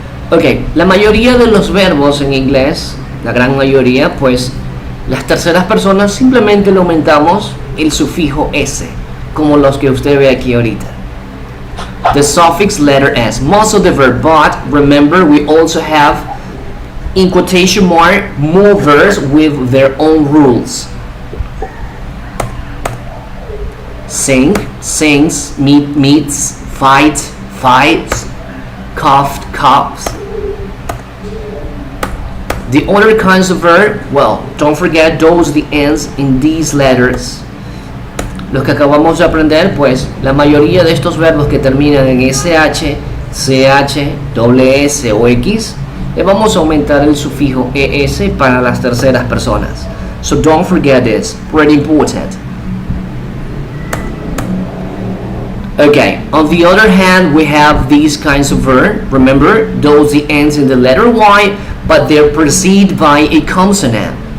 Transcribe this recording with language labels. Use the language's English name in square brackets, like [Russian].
[Spanish] Ok, la mayoría de los verbos en inglés, la gran mayoría, pues las terceras personas simplemente le aumentamos el sufijo s, como los que usted ve aquí ahorita. [English] The suffix letter s. Most of the verb, but remember we also have in quotation mark more verbs with their own rules. Sing, sings, meet, meets, fight, fights, coughed, coughs. The other kinds of verb, well, don't forget those the ends in these letters. [Spanish] Los que acabamos de aprender, pues la mayoría de estos verbos que terminan en SH, CH, WS o X, le vamos a aumentar el sufijo ES para las terceras personas. [English] So don't forget this, pretty important. Okay, on the other hand, we have these kinds of verb. Remember, those the ends in the letter Y, but they're preceded by a consonant.